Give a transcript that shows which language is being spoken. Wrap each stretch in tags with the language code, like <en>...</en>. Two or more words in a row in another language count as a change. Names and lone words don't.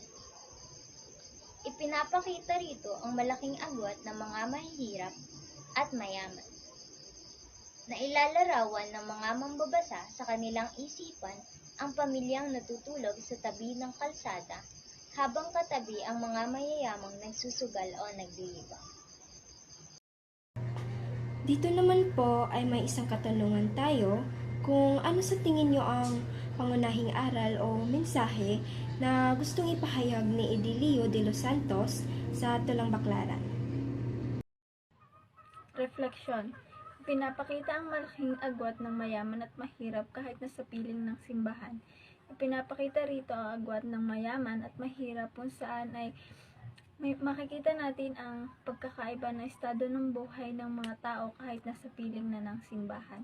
<tl>Ipinapakita rito ang malaking agwat ng mga mahihirap at mayaman, na ilalarawan ng mga mambabasa sa kanilang isipan ang pamilyang natutulog sa tabi ng kalsada habang katabi ang mga mayayamang nagsusugal o naglilibang. Dito naman po ay may isang katanungan tayo kung ano sa tingin nyo ang pangunahing aral o mensahe na gustong ipahayag ni Edilio de los Santos sa Tulang Baklaran. Refleksyon. Pinapakita ang malaking agwat ng mayaman at mahirap kahit nasa piling ng simbahan. Ipinapakita rito ang agwat ng mayaman at mahirap kung saan ay makikita natin ang pagkakaiba na estado ng buhay ng mga tao kahit nasa piling na ng simbahan.</tl>